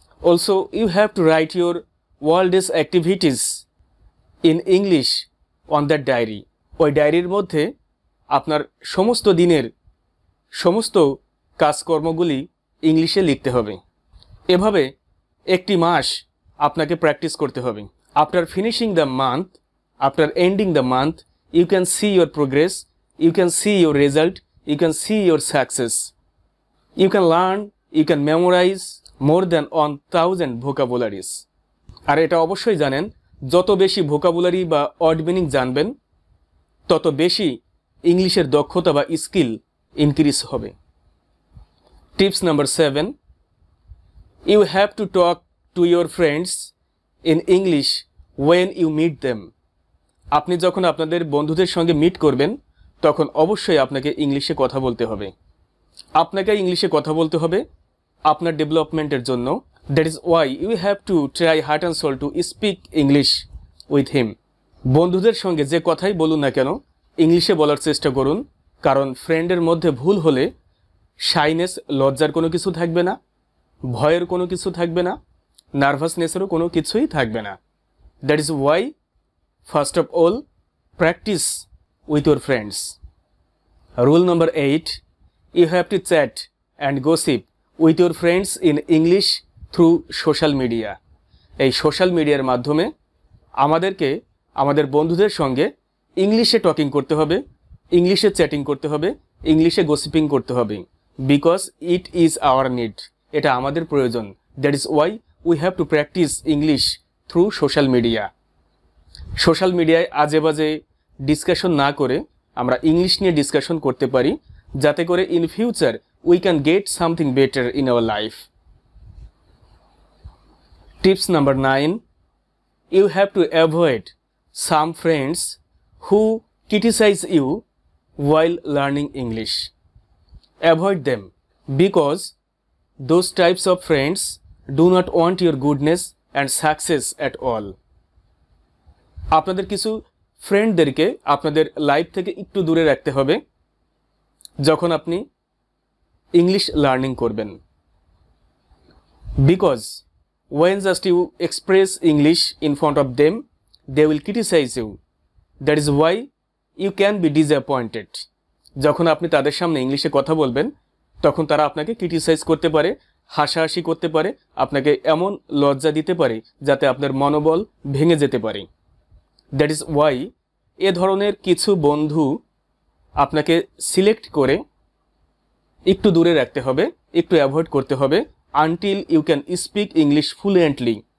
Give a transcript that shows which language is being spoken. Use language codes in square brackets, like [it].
[en] also you have to write your worlds activities in English on that diary, [bn] ওই ডায়েরির মধ্যে আপনার সমস্ত দিনের সমস্ত কাজকর্মগুলি ইংলিশে লিখতে হবে। এভাবে একটি মাস আপনাকে প্র্যাকটিস করতে হবে। [en] After finishing the month, after ending the month, you can see your progress, you can see your result, you can see your success. You can learn, you can memorize more than 1000 vocabularies. [bn] আর এটা অবশ্যই জানেন, যত বেশি vocabulary বা word meaning জানবেন তত বেশি ইংলিশের দক্ষতা বা স্কিল ইনক্রিজ হবে। [en] Tips number 7, you have to talk to your friends in English when you meet them. [bn] আপনি যখন আপনাদের বন্ধুদের সঙ্গে মিট করবেন তখন অবশ্যই আপনাকে ইংলিশে কথা বলতে হবে। আপনাকে ইংলিশে কথা বলতে হবে আপনার ডেভেলপমেন্টের জন্য। [en] That is why you have to try heart and soul to speak English with him. [bn] বন্ধুদের সঙ্গে যে কথাই বলুন না কেন ইংলিশে বলার চেষ্টা করুন, কারণ ফ্রেন্ডের মধ্যে ভুল হলে শাইনেস, লজ্জার কোনো কিছু থাকবে না, ভয়ের কোনো কিছু থাকবে না, নার্ভাসনেসেরও কোনো কিছুই থাকবে না। [en] That is why first of all practice with your friends. Rule number 8, you have to chat and gossip with your friends in English through social media. [bn] এই সোশ্যাল মিডিয়ার মাধ্যমে আমাদেরকে আমাদের বন্ধুদের সঙ্গে ইংলিশে টকিং করতে হবে, ইংলিশে চ্যাটিং করতে হবে, ইংলিশে গসিপিং করতে হবে, [en] because it is our need, [bn] এটা আমাদের প্রয়োজন। [en] That is why we have to practice English through social media. [bn] Social মিডিয়ায় আজে বাজে ডিসকাশন না করে আমরা ইংলিশ নিয়ে ডিসকাশন করতে পারি, যাতে করে [en] In future we can get something better in our life. Tips number 9, you have to avoid some friends who criticize you while learning English. Avoid them because those types of friends do not want your goodness and success at all. [bn] আপনাদের কিছু ফ্রেন্ডদেরকে আপনাদের life থেকে একটু দূরে রাখতে হবে যখন আপনি ইংলিশ লার্নিং করবেন। Because [en] when just you express English in front of them, they will criticize you. That is why you can be disappointed. [bn] যখন আপনি তাদের সামনে ইংলিশে কথা বলবেন তখন তারা আপনাকে ক্রিটিসাইজ করতে পারে, হাসাহাসি করতে পারে, আপনাকে এমন লজ্জা দিতে পারে যাতে আপনার মনোবল ভেঙে যেতে পারে। [en] that is why [bn] এ ধরনের কিছু বন্ধু আপনাকে সিলেক্ট করে একটু দূরে রাখতে হবে, একটু অ্যাভয়েড করতে হবে [en] Until you can speak English fluently.